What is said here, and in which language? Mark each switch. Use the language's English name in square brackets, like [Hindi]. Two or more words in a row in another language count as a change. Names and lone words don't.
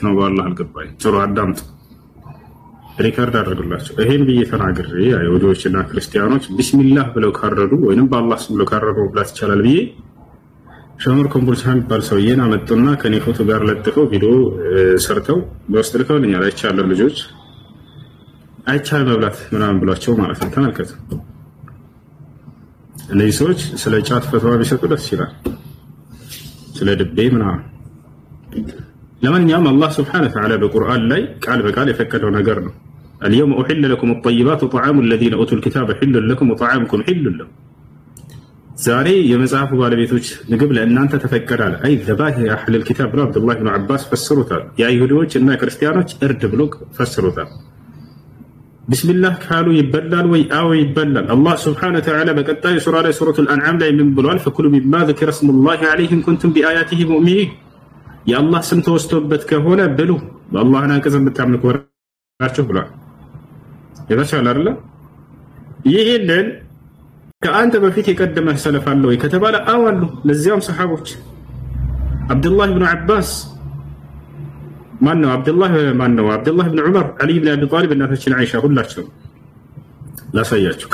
[Amharic] ነው በአላህ አልገባኝ ጥሩ አዳምጥ ሪከርድ አድርጉላችሁ ይሄን ብዬ ተናግሬ አይሁዶችና ክርስቲያኖች ቢስሚላህ ብለው ካረዱ ወይንም በአላህ ስም ብለው ካረዱ መብላት ይችላል ብዬ ሸመር ኮምቦልቻን ባልሰውየና መጥቶና ከኔ ፎቶ ጋር ለጥፈው ቪዲዮ ሰርተው በውስጥ ልከውልኛል አይቻለሁ ልጆች አይቻል መብላት ምናምን ብሏቸው ማለት ነው ተመልከቱ እነዚህ ሰዎች ስለ ጫት ፈትዋ ቢሰጡ ደስ ይላል ስለ ድቤ ምናምን ለማንኛውም አላህ [Arabic] سبحانه وتعالى [Amharic] በቁርአን ላይ ቃል በቃል የፈቀደው ነገር ነው [Arabic] اليوم أحل لكم الطيبات وطعام الذين أوتوا الكتاب حل لكم وطعامكم حل لهم [Amharic] ዛሬ የመጽሐፉ ባለቤቶች ምግብ ለእናንተ ተፈቀዳል [Arabic] أي ذبائح أهل الكتاب [Amharic] ብለው አብዱላህ ኢብኑ አባስ ፈስሩታል የአይሁዶች እና ክርስቲያኖች እርድ ብሎ ፈስሩታል ቢስሚላህ ካሉ ይበላል ወይ አው ይበላል አላህ [Arabic] سبحانه وتعالى [Amharic] በቀጣይ ሱራ ላይ ሱረቱል አንዓም ላይ ምን ብሏል [Arabic] فكلوا مما ذكر اسم الله عليه إن كنتم بآياته مؤمنين [Amharic] የአላህ ስም ተወስቶበት ከሆነ ብሉ በአላህና አንቀጽ የምታምኑ ከሆናችሁ ብሏል ይበሻል አይደል ይሄንን ከአንተ በፊት የቀደመ ሰለፍ አለ ወይ ከተባለ አዋሉ ለዚያም ሰሃቦች አብዱላህ ኢብኑ አባስ ማነው አብዱላህ ኢብኑ ዑመር አሊ ኢብኑ አቢ ጣሊብ እናታችን አይሻ ሁላቸው ላሳያችሁ